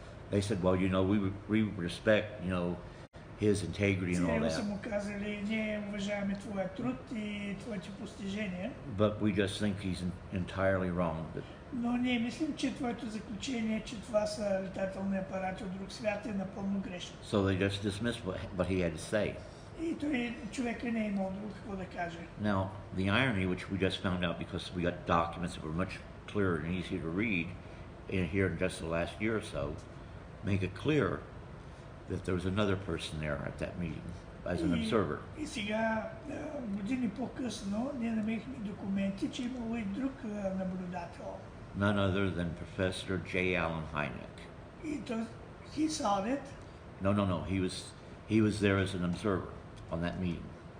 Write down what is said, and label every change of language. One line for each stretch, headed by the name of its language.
English: They said, well, you know, we respect, you know, his integrity and all
Bulgarian: ЦРУ са
English: that,
Bulgarian: му казали, ние уважаваме твоя труд и твоите постижения,
English: but we just think he's entirely wrong.
Bulgarian: но ние мислим, че твоето заключение, че това са летателни апарати от друг свят е напълно грешно.
English: So they just dismissed what he had to say.
Bulgarian: И той човека не е имал друго какво да каже.
English: Now, the irony, which we just found out because we got documents that were much clearer and easier to read here in just the last year or so, make it clear that there was another person there at that meeting as an observer.
Bulgarian: И сега, години по-късно, ние намерихме документи, че имало и друг наблюдател.
English: None other than Professor J. Allen Hynek.
Bulgarian: И той,
English: he saw it. No. He was there as an observer on that meeting.